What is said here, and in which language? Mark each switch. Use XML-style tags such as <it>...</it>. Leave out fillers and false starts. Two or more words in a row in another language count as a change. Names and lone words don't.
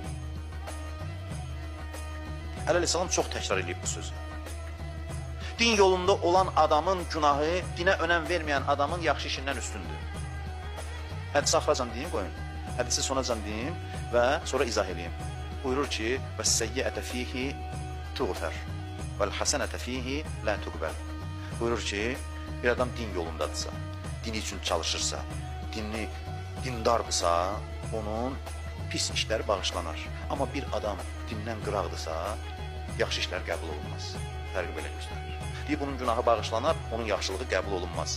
<az>Əli əleyhissalam çox təkrar edib bu sözü. Din yolunda olan adamın günahı dinə önəm verməyən adamın yaxşı işindən üstündür. Hədisi axıracan deyim, qoyun. Hədisi sonacan deyim və sonra izah edeyim. Buyurur ki,</az> <ar>وَالسَّيِّئَةَ فِيهِ تُغْفَرْ وَالْحَسَنَةَ فِيهِ لَا تُقْبَلْ</ar> <az>Buyurur ki, bir adam din yolundadırsa, din üçün çalışırsa, dindardırsa, onun pis işləri bağışlanar. Amma bir adam dindən qıraqdırsa, yaxşı işlər qəbul olunmaz. Fərqi belə göstərir. Deyir, bunun günahı bağışlanar, onun yaxşılığı qəbul olunmaz.</az>